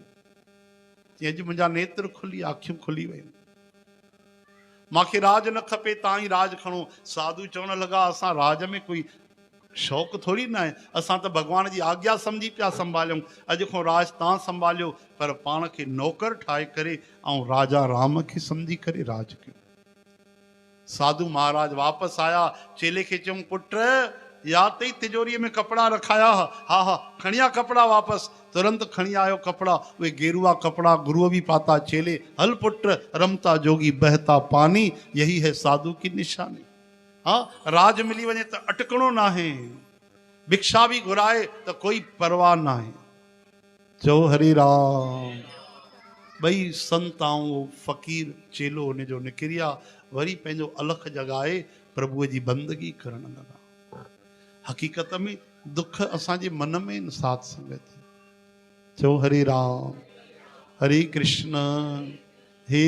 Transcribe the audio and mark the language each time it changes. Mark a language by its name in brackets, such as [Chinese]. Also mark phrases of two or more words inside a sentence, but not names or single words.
[Sindhi] चई अॼु मुंहिंजा नेत्र खुली, अखियूं खुली वयूं, मूंखे राज न खपे, तव्हां ई राज खणो। साधु चवण लॻा असां राज में कोई शौक़ु थोरी न आहे, असां त भॻवान जी आज्ञा सम्झी पिया संभालियूं। अॼु खां राज तव्हां संभालियो, पर पाण खे नौकर ठाहे करे ऐं राजा राम खे सम्झी करे राज कयो। साधु महाराज वापसि आया, चेले खे चयूं पुट यादि अथई तिजोरीअ में कपिड़ा रखाया? हा हा, खणी आ कपिड़ा वापसि। तुरंत खणी आयो कपिड़ा, उहे गेरुआ कपिड़ा गुरुअ बि पाता। चेले हल पुट, [Hindi] रमता जोगी बहता पानी, यही है साधु की निशानी। [Sindhi] हाँ, राज मिली वञे त अटकणो न आहे, भिक्षा बि घुराए त कोई परवाह न आहे। चओ हरे राम। ॿई संत ऐं फ़कीर चेलो हुनजो निकिरिया, वरी पंहिंजो अलख जॻाए प्रभुअ जी बंदगी करण लॻा। हक़ीक़त में दुख असांजे मन में आहिनि साध संगत। चओ हरे राम हरे कृष्ण। हे